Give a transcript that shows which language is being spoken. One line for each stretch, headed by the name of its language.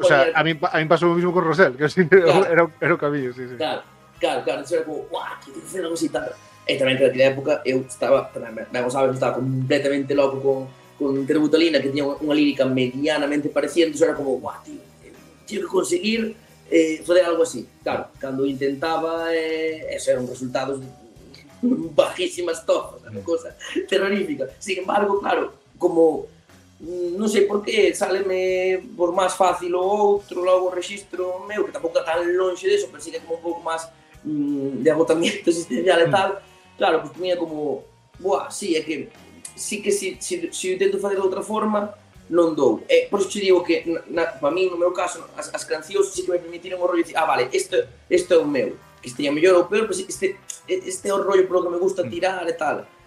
Galician: O sea, a mí pasou o mismo con Rosel, que así, claro. era o camiño, sí, sí. Claro, entón era como, buah, que teño que fazer algo así, tal. E tamén que naquela época eu estaba, estaba completamente loco con Terbutalina, que tiña unha lírica medianamente parecida, era como, guau, tío, tiño que conseguir fazer algo así. Claro, cando intentaba, eso eran resultados bajísimas tofas, unha cosa terrorífica. Sin embargo, claro, como, non sei por qué, sáleme por máis fácil o outro, logo o registro meu, que tampouco está tan longe de eso, pero sí que é como un pouco máis de agotamiento existencial e tal.
Spanish: Claro, pues tenía como, buah, sí, es que sí que si intento hacer de otra forma, no doy. Por eso te digo que, para mí, en mi caso, las canciones sí que me permitieron un rollo de decir, ah, vale, esto es mío, que esté mejor o peor, pero sí, este es el rollo por lo que me gusta tirar y tal.